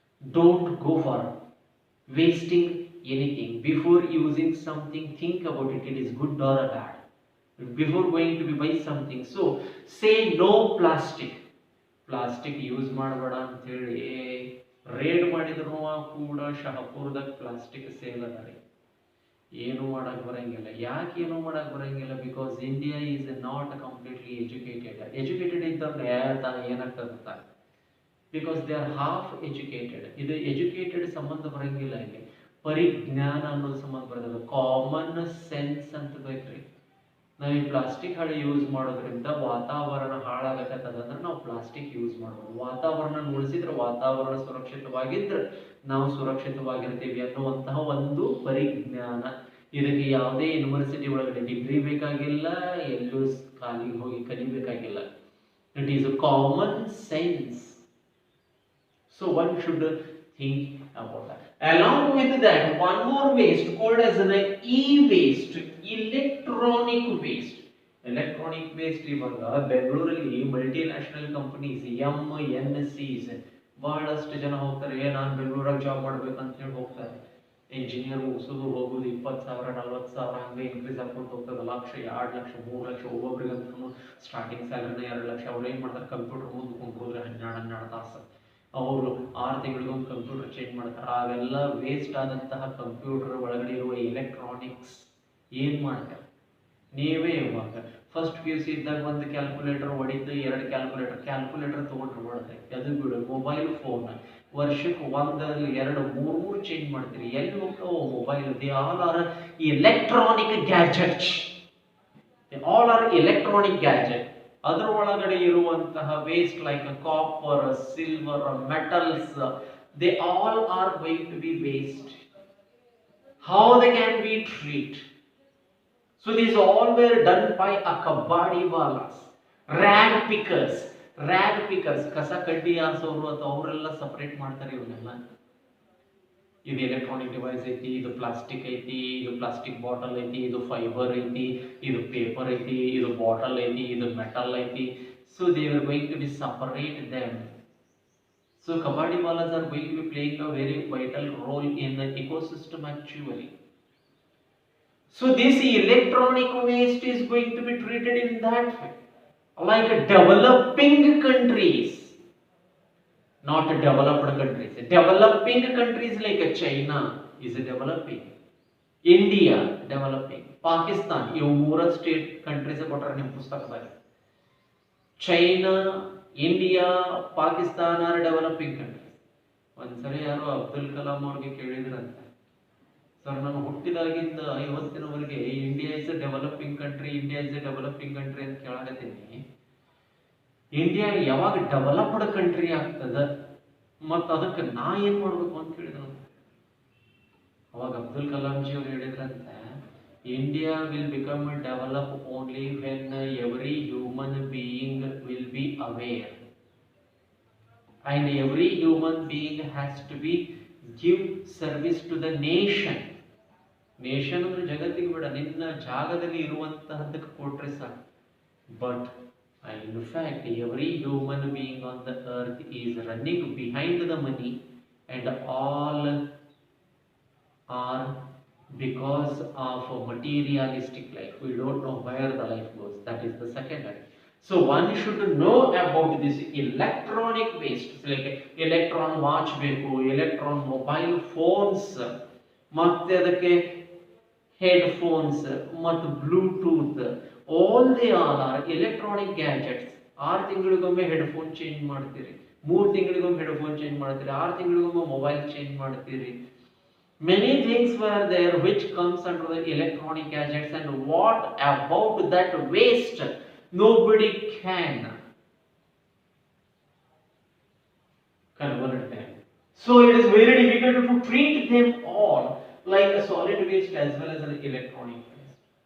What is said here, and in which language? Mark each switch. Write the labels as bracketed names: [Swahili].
[English] Don't go for wasting anything. Before using something, think about it is good or bad before going to be buy something. So say no plastic. Plastic use [Kannada] ಮಾಡಬೇಡ ಅಂತ ಹೇಳಿ raid ಮಾಡಿದ್ರು ಕೂಡ ಶಹಪುರದಾಗ plastic sale ಅದ ರೀ. ಏನು ಮಾಡಕ್ ಬರಂಗಿಲ್ಲ. ಯಾಕೆ ಏನು ಮಾಡಕ್ ಬರಂಗಿಲ್ಲ? [English] because India is not completely educated [Kannada] ಇದ್ದವ್ರು ಏನಾಗ್ತದ, [English] Because they are half educated. [Kannada] ಇದು ಎಜುಕೇಟೆಡ್ ಸಂಬಂಧ ಬರಂಗಿಲ್ಲ. ಇಲ್ಲಿ ಪರಿಜ್ಞಾನ ಅನ್ನೋದು ಸಂಬಂಧ ಬರೋದಿಲ್ಲ. ಕಾಮನ್ ಸೆನ್ಸ್ ಅಂತ ಬೇಕ್ರಿ. ನಾವು ಈ ಪ್ಲಾಸ್ಟಿಕ್ ಹಳೆ ಯೂಸ್ ಮಾಡೋದ್ರಿಂದ ವಾತಾವರಣ ಹಾಳಾಗತ್ತದಂದ್ರೆ ನಾವು ಪ್ಲಾಸ್ಟಿಕ್ ಯೂಸ್ ಮಾಡ್ಬೋದು. ವಾತಾವರಣ ಉಳಿಸಿದ್ರೆ, ವಾತಾವರಣ ಸುರಕ್ಷಿತವಾಗಿದ್ರೆ ನಾವು ಸುರಕ್ಷಿತವಾಗಿರ್ತೀವಿ ಅನ್ನುವಂತಹ ಒಂದು ಪರಿಜ್ಞಾನ. ಇದಕ್ಕೆ ಯಾವುದೇ ಯೂನಿವರ್ಸಿಟಿ ಒಳಗಡೆ ಡಿಗ್ರಿ ಬೇಕಾಗಿಲ್ಲ, ಎಲ್ಲೂ ಕಾಲಿಗೆ ಹೋಗಿ ಕಲಿಬೇಕಾಗಿಲ್ಲ. [English] It is a common sense. So one should think about that. Along with that, one more waste called as an e-waste, electronic waste. [Kannada] Electronic waste ಇವಾಗ ಬೆಂಗಳೂರಲ್ಲಿ ಮಲ್ಟಿನ್ಯಾಷನಲ್ ಕಂಪನೀಸ್ MNCs ಬಹಳಷ್ಟು ಜನ ಹೋಗ್ತಾರೆ. ನಾನು ಬೆಂಗಳೂರಾಗ ಜಾಬ್ ಮಾಡ್ಬೇಕಂತ ಹೇಳಿ ಹೋಗ್ತಾರೆ. ಇಂಜಿನಿಯರ್ ಮುಗಿಸೋದು ಹೋಗೋದು 20,000 40,000 ಹಂಗೆ ಇನ್ಕ್ರೀಸ್ ಆಗ್ಕೊಂಡು ಹೋಗ್ತದೆ. 1 ಲಕ್ಷ 2 ಲಕ್ಷ 3 ಲಕ್ಷ ಒಬ್ಬೊಬ್ರಿಗಂತೂ ಸ್ಟಾರ್ಟಿಂಗ್ ಸ್ಯಾಲರಿನ 2 ಲಕ್ಷ. ಅವ್ರು ಏನು ಮಾಡ್ತಾರೆ? ಕಂಪ್ಯೂಟರ್ ಮುಂದೆ ಕುಂತ್ಕೊಂಡ್ರೆ 12 ತಾಸು ಅವರು 6 ತಿಂಗಳಿಗೊಂದು ಕಂಪ್ಯೂಟರ್ ಚೇಂಜ್ ಮಾಡ್ತಾರೆ. ಅವೆಲ್ಲ ವೇಸ್ಟ್ ಆದಂತಹ ಕಂಪ್ಯೂಟರ್ ಒಳಗಡೆ ಇರುವ ಎಲೆಕ್ಟ್ರಾನಿಕ್ಸ್ ಏನು ಮಾಡ್ತಾರೆ? ನೀವೇ ಇವಾಗ ಫಸ್ಟ್ PUC ಇದ್ದಾಗ ಒಂದು ಕ್ಯಾಲ್ಕುಲೇಟರ್ ಹೊಡಿತು, 2 ಕ್ಯಾಲ್ಕುಲೇಟರ್ ತೊಗೊಂಡ್ರೆ ಹೊಡೆದ್ರೆ ಅದು ಬಿಡು. ಮೊಬೈಲ್ ಫೋನ್ ವರ್ಷಕ್ಕೆ 1 2 3 ಚೇಂಜ್ ಮಾಡ್ತೀರಿ. ಎಲ್ಲಿ ಹೋಗ್ತಾವ mobile? [English] They all are electronic gadgets. [Kannada] ಅದರ ಒಳಗಡೆ ಇರುವಂತಹ [English] Waste like copper, silver, metals, they all are going to be waste. How they can be treated? So these all were done by a kabadi walas, rag pickers, [Kannada] ಕಸ ಕಡ್ಡಿ ಆರಿಸೋರು ಅಥವಾ ಅವರೆಲ್ಲ separate ಮಾಡ್ತಾರೆ ಇವನ್ನೆಲ್ಲ. ಇದು ಎಲೆಕ್ಟ್ರಾನಿಕ್ ಡಿವೈಸ್ ಐತಿ, ಇದು plastic ಐತಿ, ಇದು ಪ್ಲಾಸ್ಟಿಕ್ ಬಾಟಲ್ ಐತಿ, ಇದು ಫೈಬರ್ ಐತಿ, ಇದು ಪೇಪರ್ ಐತಿ, ಇದು ಬಾಟಲ್ ಐತಿ, ಇದು ಮೆಟಲ್ ಐತಿ. [English] So they are going to be separate them. So kabadiwalas are going to be playing a very vital role in the ecosystem actually. So this electronic waste is going to be treated in that way, like developing countries, not developed countries. Developing countries like China is developing, India developing, Pakistan, [Kannada] ಇವು 3 state countries ಕೊಟ್ಟರೆ ನಿಮ್ಮ ಪುಸ್ತಕದಾಗ. [English] China, India, Pakistan are developing countries. [Kannada] ಒಂದ್ಸರಿ ಯಾರೋ ಅಬ್ದುಲ್ ಕಲಾಂ ಅವ್ರಿಗೆ ಕೇಳಿದ್ರಂತೆ, sir ನಾನು ಹುಟ್ಟಿದಾಗಿಂದ ಇವತ್ತಿನವರೆಗೆ [English] India is a developing country [Kannada] ಅಂತ ಕೇಳಾಕತ್ತೀನಿ. ಇಂಡಿಯಾ ಯಾವಾಗ ಡೆವಲಪ್ಡ್ ಕಂಟ್ರಿ ಆಗ್ತದ ಮತ್ತು ಅದಕ್ಕೆ ನಾ ಏನು ಮಾಡಬೇಕು ಅಂತ ಕೇಳಿದ್ರು. ಅವಾಗ ಅಬ್ದುಲ್ ಕಲಾಂಜಿ ಅವ್ರು ಹೇಳಿದ್ರಂತೆ, [English] India will become developed only when every human being will be aware, and every human being has to be give service to the nation. [Kannada] Nation ಅಂದ್ರೆ ಜಗತ್ತಿಗೆ ಬಿಡ, ನಿನ್ನ ಜಾಗದಲ್ಲಿ ಇರುವಂತಹದ್ದಕ್ಕೆ ಕೊಟ್ರೆ ಸಾಕು. [English] But in fact every human being on the earth is running behind the money, and all are because of a materialistic life. We don't know where the life goes. That is the second life. So one should know about this electronic waste, like electron watch ಬೇಕು, electron mobile phones, [Kannada] ಮತ್ತೆ ಅದಕ್ಕೆ [English] headphones ಮತ್ತು Bluetooth, all they all are electronic gadgets. [Kannada] 6 ತಿಂಗಳಿಗೊಮ್ಮೆ headphone change ಮಾಡ್ತೀರಿ, 3 ತಿಂಗಳಿಗೊಮ್ಮೆ headphone change ಮಾಡ್ತೀರಿ, 6 ತಿಂಗಳಿಗೊಮ್ಮೆ mobile change ಮಾಡ್ತೀರಿ. [English] Many things were there which comes under the electronic gadgets, and what about that waste? Nobody can convert them. So it is very difficult to treat them all like a solid waste as well as an electronic waste.